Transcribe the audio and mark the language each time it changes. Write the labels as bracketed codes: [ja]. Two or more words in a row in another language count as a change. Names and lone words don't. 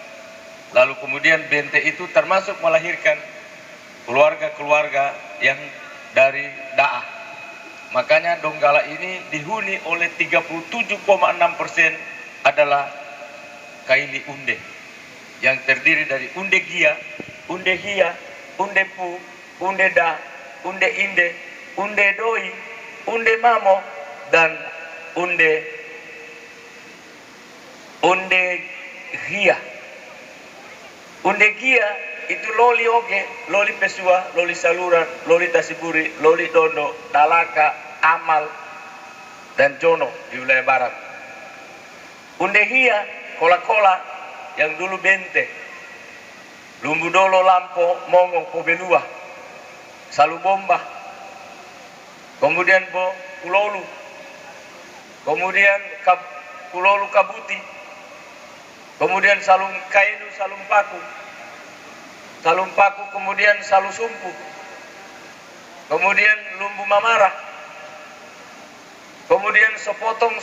[id] Lalu kemudian Bente itu termasuk melahirkan keluarga-keluarga yang dari Daah. Makanya Donggala ini dihuni oleh 37,6% adalah Kaili Unde. Yang terdiri dari Unde Gia, Unde Hia, Unde Pu, unde da, unde inde, unde doi, unde mamo, dan unde gia. Unde gia itu loli oge, loli pesua, loli saluran, loli tasiburi, loli dondo, dalaka, amal, dan jono di wilayah barat. Unde gia, kola-kola yang dulu bente, lumbu dolo, lampo, mongo, pobelua, salu bomba, kemudian bo kulolu, kemudian kulolu kabuti, kemudian salung kainu, salung paku, kemudian salu sumpu, kemudian lumbu mamara, kemudian sepotong